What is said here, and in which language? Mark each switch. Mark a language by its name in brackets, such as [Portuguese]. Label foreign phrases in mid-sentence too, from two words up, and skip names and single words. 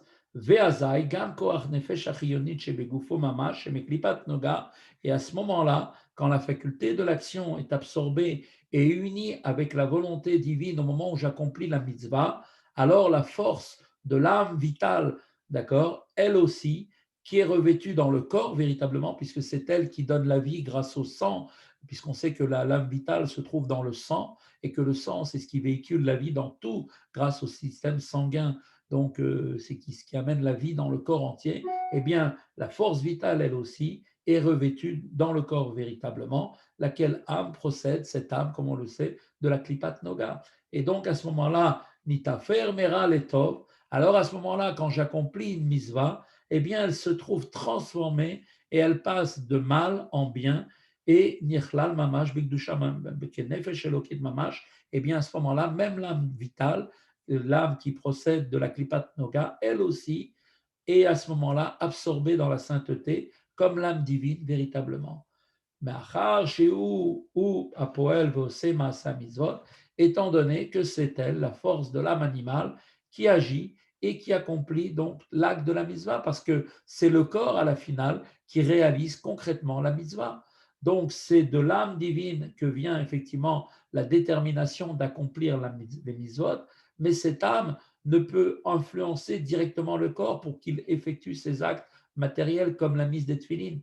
[French] Et à ce moment-là, quand la faculté de l'action est absorbée et unie avec la volonté divine au moment où j'accomplis la mitzvah, alors la force de l'âme vitale, d'accord, elle aussi, qui est revêtue dans le corps véritablement, puisque c'est elle qui donne la vie grâce au sang, puisqu'on sait que la lame vitale se trouve dans le sang et que le sang, c'est ce qui véhicule la vie dans tout grâce au système sanguin. Donc, c'est ce qui amène la vie dans le corps entier. eh bien, la force vitale, elle aussi, est revêtue dans le corps véritablement, laquelle âme procède, cette âme, comme on le sait, de la [Hebrew] קליפת נוגה. [French] Et donc, à ce moment-là, [Hebrew] נתהפך מרע לטוב, [French] alors à ce moment-là, quand j'accomplis une misva, eh bien, elle se trouve transformée et elle passe de mal en bien, et [Hebrew] נכלל ממש בקדושה כנפש אלקית ממש, [French] eh bien, à ce moment-là, même l'âme vitale, l'âme qui procède de la [Hebrew] קליפת נוגה, [French] elle aussi, est à ce moment-là absorbée dans la sainteté comme l'âme divine véritablement. [Hebrew] מאחר שהוא הפועל ועושה מעשה מצוות, [French] étant donné que c'est elle, la force de l'âme animale, qui agit et qui accomplit donc l'acte de la mitzvah, parce que c'est le corps à la finale qui réalise concrètement la mitzvah. Donc c'est de l'âme divine que vient effectivement la détermination d'accomplir les mitzvot, mais cette âme ne peut influencer directement le corps pour qu'il effectue ses actes matériels comme la mise des tefilines.